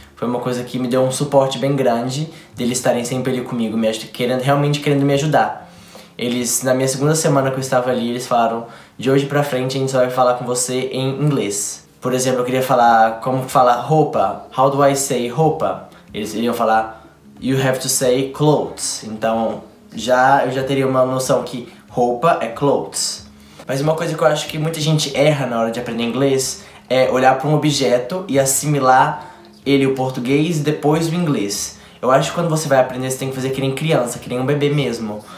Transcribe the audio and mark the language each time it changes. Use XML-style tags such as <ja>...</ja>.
<pt>Foi uma coisa que me deu um suporte bem grande, deles estarem sempre ali comigo, realmente querendo me ajudar. Eles, na minha segunda semana que eu estava ali, eles falaram: de hoje pra frente a gente só vai falar com você em inglês. Por exemplo, eu queria falar como falar roupa.</pt> <en>How do I say roupa?</en> <pt>Eles iriam falar</pt> <en>you have to say clothes.</en> <pt>Então eu já teria uma noção que roupa é clothes. Mas uma coisa que eu acho que muita gente erra na hora de aprender inglês é olhar para um objeto e assimilar ele o português e depois o inglês. Eu acho que quando você vai aprender, você tem que fazer que nem criança, que nem um bebê mesmo.</pt>